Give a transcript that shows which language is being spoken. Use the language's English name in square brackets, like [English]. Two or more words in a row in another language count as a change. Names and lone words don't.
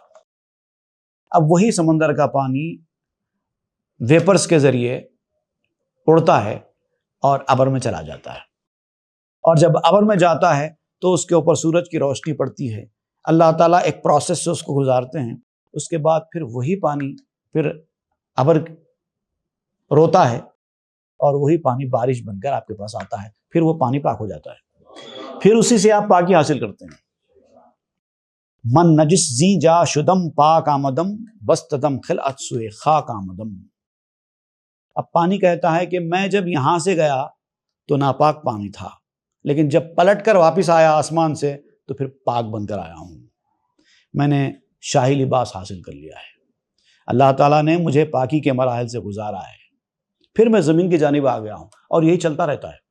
[Urdu] اب وہی سمندر کا پانی ویپرز کے ذریعے اڑتا ہے اور ابر میں چلا جاتا ہے، اور جب ابر میں جاتا ہے تو اس کے اوپر سورج کی روشنی پڑتی ہے، اللہ تعالیٰ ایک پروسیس سے اس کو گزارتے ہیں، اس کے بعد پھر وہی پانی پھر ابر روتا ہے اور وہی پانی بارش بن کر آپ کے پاس آتا ہے، پھر وہ پانی پاک ہو جاتا ہے، پھر اسی سے آپ پاکی حاصل کرتے ہیں۔ [Persian] من نجس زی جا شدم پاک آمدم، بستدم خلعت سوئے خاک آمدم۔ [Urdu] اب پانی کہتا ہے کہ میں جب یہاں سے گیا تو ناپاک پانی تھا، لیکن جب پلٹ کر واپس آیا آسمان سے تو پھر پاک بن کر آیا ہوں، میں نے شاہی لباس حاصل کر لیا ہے، اللہ تعالیٰ نے مجھے پاکی کے مراحل سے گزارا ہے، پھر میں زمین کی جانب آ گیا ہوں، اور یہی چلتا رہتا ہے۔